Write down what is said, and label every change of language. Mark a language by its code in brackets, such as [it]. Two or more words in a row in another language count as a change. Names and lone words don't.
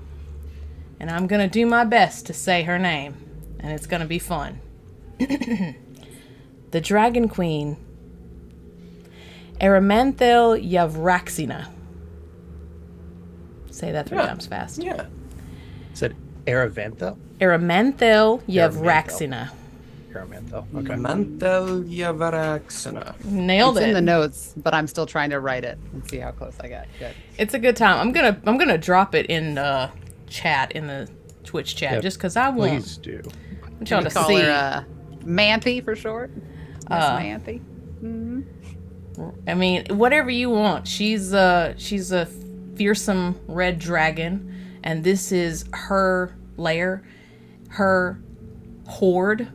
[en] And I'm going to do my best to say her name. And it's going to be fun. The Dragon Queen, Eramanthel Yavraxina. Say that 3 times fast. Yeah. Said Aravantha? Eramanthel Yavraxina. Aramantha. Okay. Mantel Yavaraxana. Nailed It's it. in the notes, but I'm still trying to write it and see how close I got. Good. It's a good time. I'm gonna drop it in chat, in the Twitch chat, Yep. just because I want Please do. y'all to Call see. her Manthe for short. Miss Manthe. I mean, whatever you want. She's a fearsome red dragon, and this is her lair, her horde.